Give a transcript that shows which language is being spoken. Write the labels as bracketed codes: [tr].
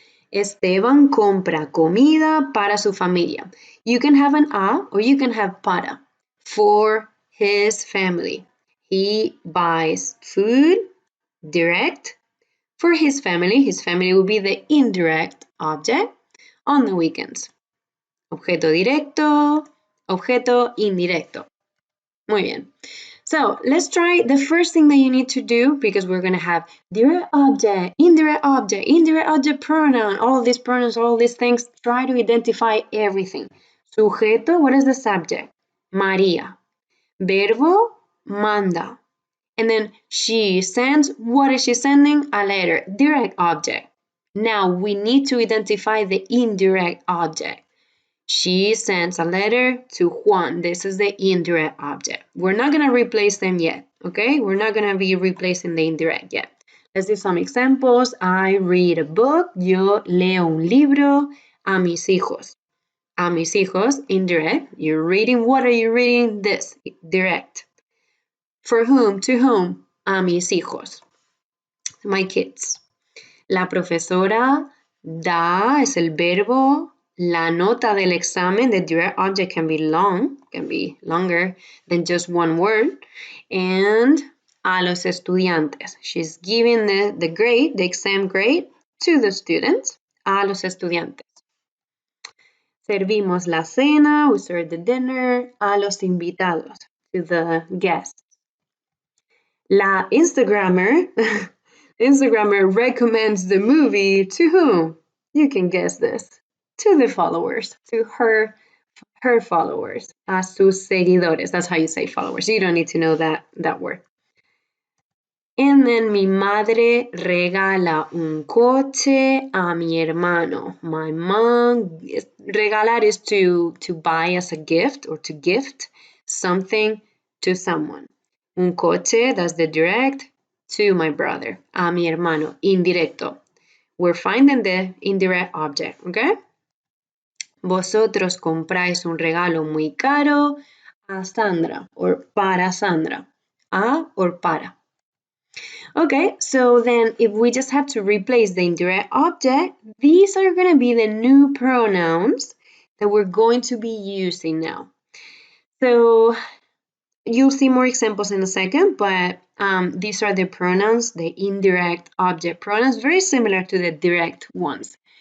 [es] Esteban compra comida para su familia. [en] You can have an a or you can have para. For his family. He buys food, direct. For his family will be the indirect object on the weekends. [es] Objeto directo, objeto indirecto. Muy bien. [en] So let's try the first thing that you need to do, because we're going to have direct object, indirect object pronoun, all these pronouns, all these things. Try to identify everything. Sujeto, what is the subject? María. Verbo, manda. And then she sends, what is she sending? A letter, direct object. Now we need to identify the indirect object. She sends a letter to Juan. This is the indirect object. We're not going to replace them yet, okay? We're not going to be replacing the indirect yet. Let's do some examples. I read a book. [es] Yo leo un libro a mis hijos. A mis hijos, indirect. [en] You're reading, what are you reading? This, direct. For whom? To whom? [es] A mis hijos. [en] My kids. [es] La profesora da es el verbo. La nota del examen, [en] the direct object can be long, can be longer than just one word. [es] And a los estudiantes. [en] She's giving the grade, the exam grade, to the students. [es] A los estudiantes. Servimos la cena, [en] we serve the dinner. [es] A los invitados, [en] to the guests. La Instagrammer, Instagrammer recommends the movie to whom? You can guess this. To the followers, to her followers, [es] a sus seguidores. [en] That's how you say followers. You don't need to know that word. [es] And then mi madre regala un coche a mi hermano. [en] My mom, regalar is to buy as a gift or to gift something to someone. [es] Un coche, [en] that's the direct, to my brother, [es] a mi hermano, [en] indirecto. We're finding the indirect object, okay? [es] Vosotros compráis un regalo muy caro a Sandra, [en] or [es] para Sandra. A or para. [en] Okay, so then if we just have to replace the indirect object, these are going to be the new pronouns that we're going to be using now. So you'll see more examples in a second, but these are the pronouns, the indirect object pronouns, very similar to the direct ones.